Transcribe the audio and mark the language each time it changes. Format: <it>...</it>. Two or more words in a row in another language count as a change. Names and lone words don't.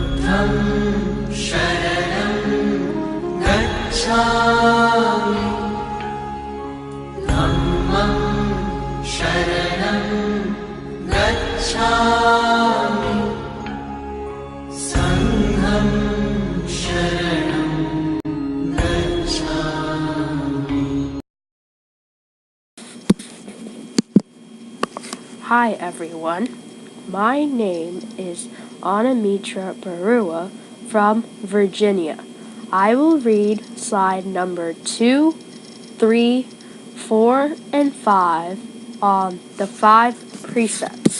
<pi>शरणं गच्छामि धम्मं शरणं गच्छामि संघं शरणं गच्छामि.</pi> <en>Hi everyone, my name is Anamitra Barua from Virginia. I will read slide number 2, 3, 4, and 5 on the 5 precepts.</en>